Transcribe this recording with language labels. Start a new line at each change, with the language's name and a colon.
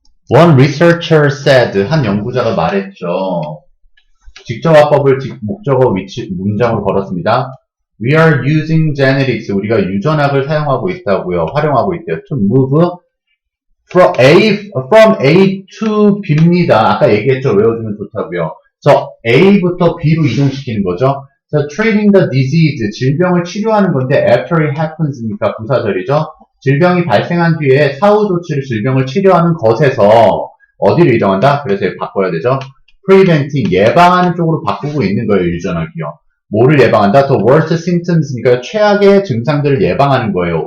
English: One researcher said,
Korean: 한 연구자가 말했죠. 직접화법을 목적어 위치 문장으로 걸었습니다.
English: We are using genetics.
Korean: 우리가 유전학을 사용하고 있다고요. 활용하고 있대요.
English: To move from A to B입니다.
Korean: 아까 얘기했죠. 외워주면 좋다고요. 그래서 A부터 B로 이동시키는 거죠.
English: So treating the disease,
Korean: 질병을 치료하는 건데
English: after it happens니까
Korean: 부사절이죠. 질병이 발생한 뒤에 사후 조치를 질병을 치료하는 것에서 어디로 이동한다? 그래서 바꿔야 되죠.
English: preventing,
Korean: 예방하는 쪽으로 바꾸고 있는 거예요, 유전학이요. 뭐를 예방한다?
English: The worst symptoms니까
Korean: 최악의 증상들을 예방하는 거예요.